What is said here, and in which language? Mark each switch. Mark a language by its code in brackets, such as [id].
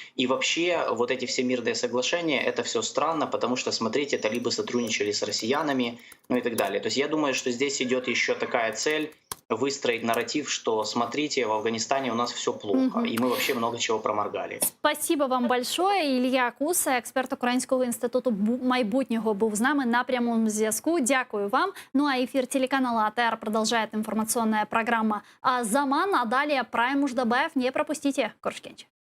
[ru] И вообще вот эти все мирные соглашения — это все странно, потому что, смотрите, талибы сотрудничали с россиянами, и так далее. То есть я думаю, что здесь идет еще такая цель выстроить нарратив, что, смотрите, в Афганистане у нас все плохо, и мы вообще много чего проморгали. Спасибо вам большое. [uk] Ілля Куса, експерт Українського інституту майбутнього, був з нами на прямому зв'язку. Дякую вам. [ru] Ну а эфир телеканала АТР продолжает информационная программа «Заман». А далее Прайм Муждабаев. Не пропустите. Коршкенч.